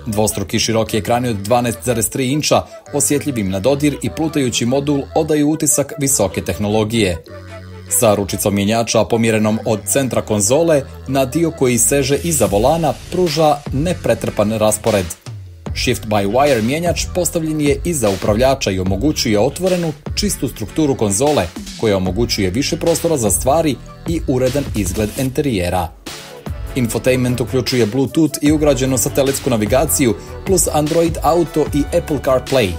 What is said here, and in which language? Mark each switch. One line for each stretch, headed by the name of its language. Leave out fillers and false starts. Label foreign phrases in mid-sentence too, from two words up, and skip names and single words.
Bosnian: Dvostruki široki ekrani od 12,3 inča, osjetljivim na dodir i plutajući modul odaju utisak visoke tehnologije. Sa ručicom mjenjača pomjerenom od centra konzole na dio koji seže iza volana pruža nepretrpan raspored.
English: Shift by Wire
Bosnian: mjenjač postavljen je iza upravljača i omogućuje otvorenu, čistu strukturu konzole koja omogućuje više prostora za stvari i uredan izgled enterijera. Infotainment uključuje Bluetooth i ugrađenu satelitsku navigaciju plus Android Auto i Apple CarPlay.